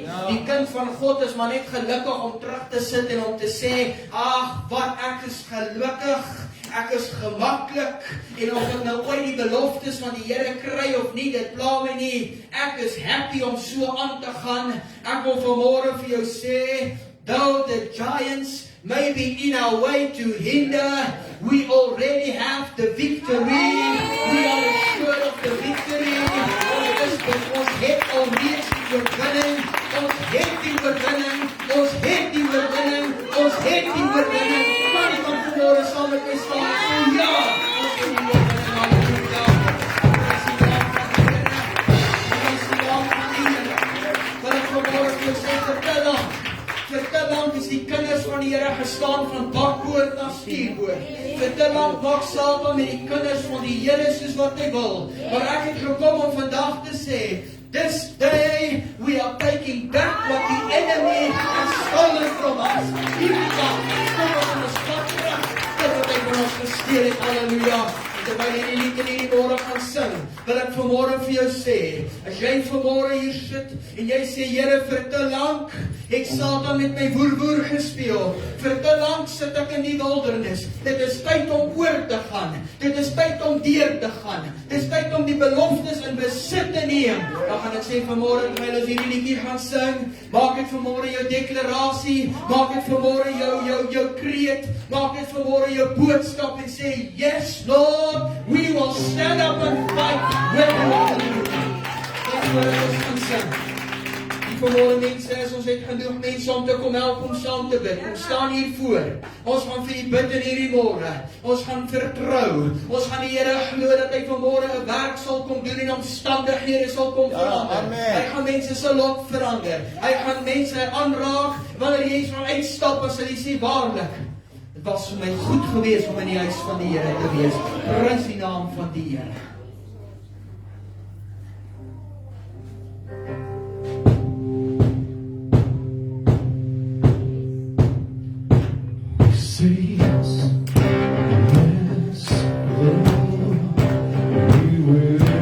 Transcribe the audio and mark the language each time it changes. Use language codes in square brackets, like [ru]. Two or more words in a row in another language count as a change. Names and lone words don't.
[af] Die kind van God is maar net gelukkig om terug te sit en om te sê, ag, wat ek is gelukkig. Ek is gemaklik, en of ek nou ooit die beloftes van die Here kry of nie, dit pla my nie. Ek is happy om so aan te gaan. Ek wil vanmôre vir jou sê, [en] though the giants may be in our way to hinder, we already have the victory. We are assured of the victory. [af] Ons het alreeds die oorwinning. Ons het die oorwinning. Ons het die oorwinning. Ons het die oorwinning. Kan jy van vanmôre saam met my staan en sê, ja, ons het die oorwinning. Halleluja. Ons is die naam van die Here. Ons is die naam van die Here. Wat ek vanmôre vir jou sê, vir te lank is die kinders van die Here gestaan van bakboord na stuurboord. Vir te lank maak Satan met die kinders van die Here soos wat hy wil. Maar ek het gekom om vandag te sê, [en] this day we are taking back what the enemy has stolen from us. [af] Hierdie dag, kom ons stap terug, dit wat hy van ons gesteel het. Halleluja. Terwyl jy die lied in hierdie môre gaan sing, wil ek vanmôre vir jou sê, as jy vanmôre hier sit, en jy sê, Here, vir te lank het Satan met my woer gespeel, vir te lank sit ek in die wildernis, dit is tyd om oor te gaan, dit is tyd om deur te gaan, dit is tyd om die beloftes in besit te neem, dan gaan ek sê vanmôre, terwyl ons hierdie liedjie gaan sing, maak dit vanmôre jou deklarasie, maak dit vanmôre jou kreet, maak dit vanmôre jou boodskap en sê, [en] yes, Lord, we will stand up and fight with the Lord. [af] Dit wat ons gaan sing. Die vanmôre mense, as ons het genoeg mense om te kom help om saam te bid. Ons staan hier voor. Ons gaan vir u bid in hierdie môre. Ons gaan vertrou. Ons gaan die Here glo dat hy vanmôre 'n werk sal kom doen en omstandighede sal kom verander. Hy gaan mense se lot verander. Hy gaan mense aanraak wanneer jy sal uitstap en sal jy sê waarlik, dit was vir my goed gewees om in die huis van die Here te wees. Prys die naam van die Here. [en] Say yes, yes, Lord, we will.